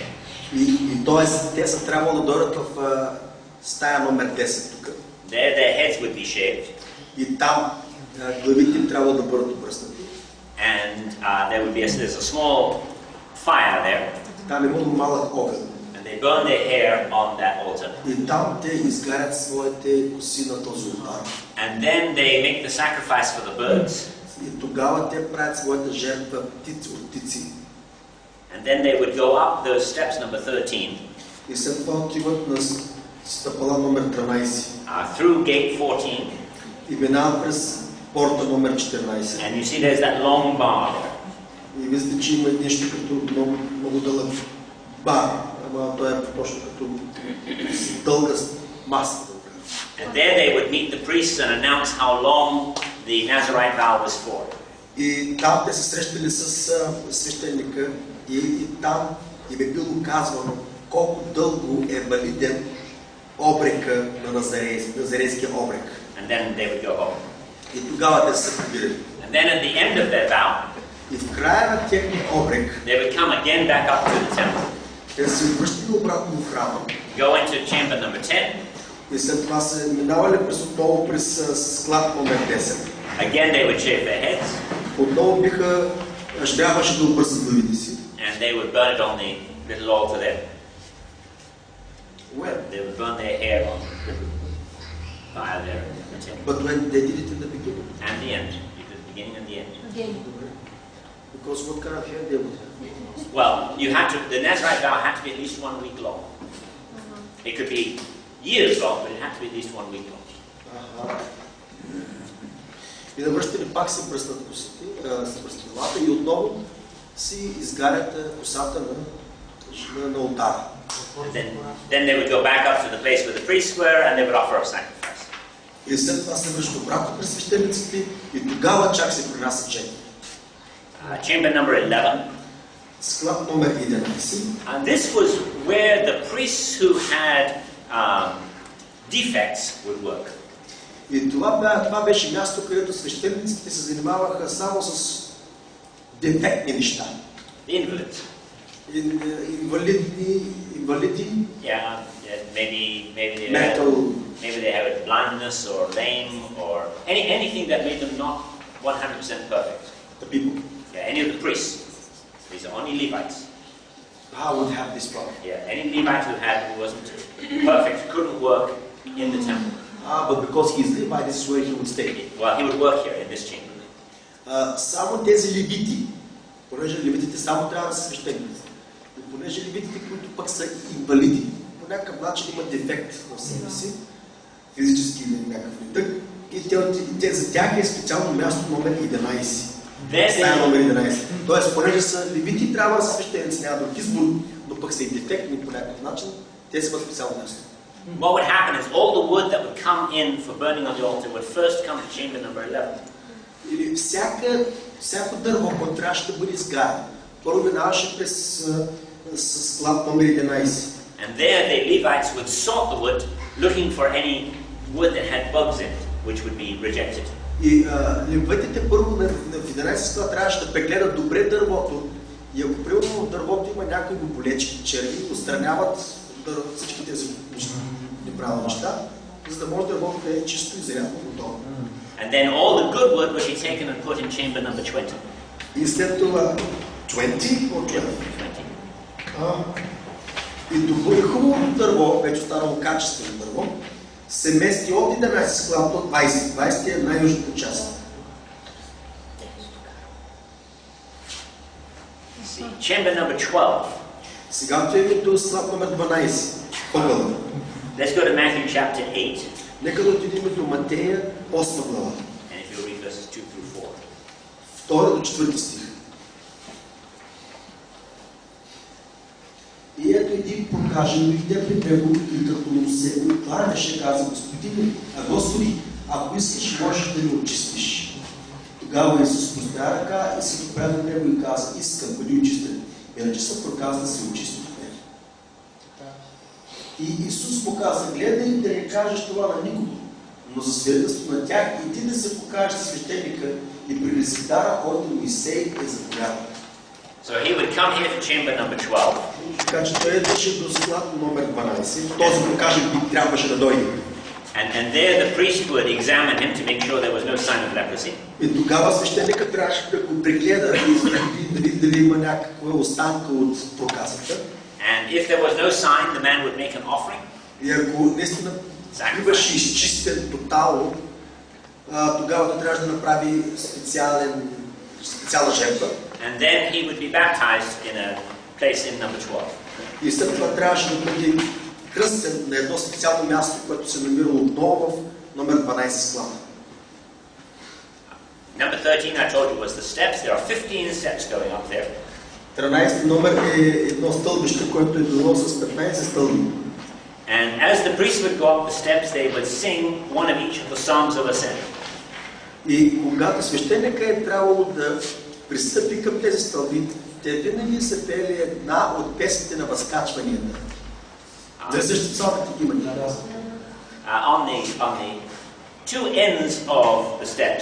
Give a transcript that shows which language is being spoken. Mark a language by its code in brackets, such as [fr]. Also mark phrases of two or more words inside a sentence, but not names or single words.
[bg] И т.е. те са трябвало да дойдат в стая номер 10 тук. [en] There their heads would be shaved. [bg] И там главите им трябва да бъдат обръснати. [en] And there would be there's a small fire there. [bg] Там имало малък огън. [en] And they burn their hair on that altar. [bg] И там те изгарят своите коси на този олтар. [en] And then they make the sacrifice for the birds. [bg] И тогава те правят своята жертва от птици. [en] And then they would go up those steps number 13. [bg] И след това отиват на стъпала номер 13. [en] Through gate 14. [bg] И минават през порта номер 14. [en] And you see there's that long bar there. [bg] И виждате, че има нещо като много дълъг бар. Ама той е точно като дълга маса. [en] And there they would meet the priests and announce how long the Nazarite vow was for. [bg] И там те се срещали с свещеника и там им е било казвано колко дълго е валиден обрека на назарейския обрек. [en] And then they would go home. [bg] И тогава те се прибирали. [en] And then at the end of their vow, [bg] и в края на техния обрек, [en] they would come again back up to the temple. [bg] Те се връщали обратно в храма. [en] Go into chamber number 10. [bg] И след това се минавали отново през склад номер 10. [en] Again they would shave their heads. [bg] Отново трябваше да обръснат главите си. [en] And they would burn it on the little altar there. When? They would burn their hair on the fire there in the temple. But when they did it in the beginning? And the end. The beginning and the end. Because what kind of hair they would have? Well, the Nazarite vow had to be at least 1 week long. It could be years long, but it had to be at least 1 week long. [bg] И навръщали пак се бръснат косите, се бръснат главата и отново си изгарят косата на олтара. [en] Then they would go back up to the place where the priests were and they would offer a sacrifice. [bg] И след това се връщат обратно през свещениците и тогава чак се принасят жертви. [en] Chamber number 11. [bg] Склад номер 11. [en] And this was where the priests who had defects would work. [bg] И това беше място, където свещениците се занимаваха само с дефектни неща. [en] Invalids. [bg] Инвалиди. [en] Yeah, maybe they have blindness or lame or anything that made them not 100% perfect. The people. Yeah, any of the priests. These are only Levites. How would have this problem? Yeah, any Levite who wasn't perfect couldn't work in the temple. But because he is Levite, this is where he would stay. Well, he would work here in this chamber. [bg] Само тези левити, понеже левитите само трябва да са свещеници. И понеже левитите, които пък са инвалиди, по някакъв начин имат дефект в себе си, физически или някакъв недъг, и за тях е специално място номер 11. Стая номер 11. Тоест, понеже са левити, трябва да са свещеници, няма друг избор, но пък са и дефектни по някакъв начин, те са специално място. [en] What would happen is all the wood that would come in for burning on the altar would first come to chamber number 11. [bg] Или всяко дърво, което трябваше да бъде изгарено, първо минаваше през склад номер 11. [en] And there the Levites would sort the wood, looking for any wood that had bugs in it, which would be rejected. [bg] И левитите първо в 11 склад трябваше да прегледат добре дървото и ако примерно в дървото има някои болечки, черви, отстраняват всички тези неправилни неща, за да може дървото да е чисто и зарядно готово. [en] And then all the good wood would be taken and put in chamber number 20. [bg] И след това 20 or 12? 20. И хубавото дърво, вече станало качествено дърво, се мести от 11 склад до 20. 20 е най-южната част. [en] Chamber number 12. [bg] Сега отиваме до склад номер 12. Пъгъла. [en] Let's go to Matthew chapter 8. [bg] Нека да отидем до Матея 8 глава. [en] And if you read verses 2 through 4. [bg] 2 до 4 стих. И ето един прокажен дойде при него и като му се отваряше, каза: Господи, ако искаш, можеш да ми очистиш. Тогава Исус простря ръка и се допря до него и каза: искам, бъди очистен. Иначе се проказа да се очисти от него. И Исус му каза: гледай да не кажеш това на никого, но за свидетелство на тях и ти да се покажеш свещеника и при резидара, който Моисей е заповядал. [en] So he would come here to chamber number 12. [bg] Така че той беше до склад номер 12. Този прокажен би трябваше да дойде. [en] And there the priest would examine him to make sure there was no sign of leprosy. [bg] И тогава свещеника трябваше да го прегледа и да дали има някаква останка от проказата. [en] And if there was no sign, the man would make an offering. [bg] И ако наистина биваше изчистен тотално, тогава той трябваше да направи специална жертва. [en] And then he would be baptized in a place in number 12. [bg] И след това трябваше да бъде кръстен на едно специално място, което се намира отново в номер 12 склада. [en] Number 13, I told you, was the steps. There are 15 steps going up there. [bg] 13 номер е едно стълбище, което е било с 15 стълби. [en] And as the priest would go up the steps, they would sing one of each of the Psalms of Ascent. [bg] И когато свещеника е трябвало да пристъпи към тези стълби, те винаги са пели една от песните на възкачванията. За същите псалмите има разлика. [en] On the two ends of the steps,